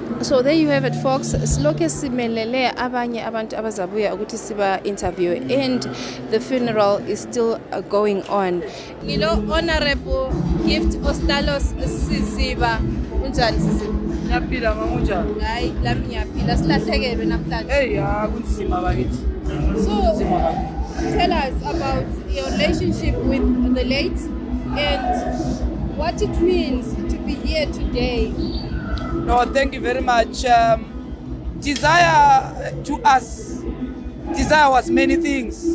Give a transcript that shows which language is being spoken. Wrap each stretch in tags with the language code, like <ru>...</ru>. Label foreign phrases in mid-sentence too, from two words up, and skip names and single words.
<en>So there you have it, folks.</en> <nd>Siloke simelele abanye abantu abazabuya ukuthi siba interview,</nd> <en>and the funeral is still going on.</en> <nd>Ngilo Honorable Gift Ostalos Siziba. Unjani Siziba? Ngiyaphila ngonjani? Hayi, lami ngiyaphila. Silahlekelwe namhlanje. Hey, kunzima bakithi.</nd> <en>So tell us about your relationship with the late and what it means to be here today. No, thank you very much. Desire to us, Desire was many things.</en>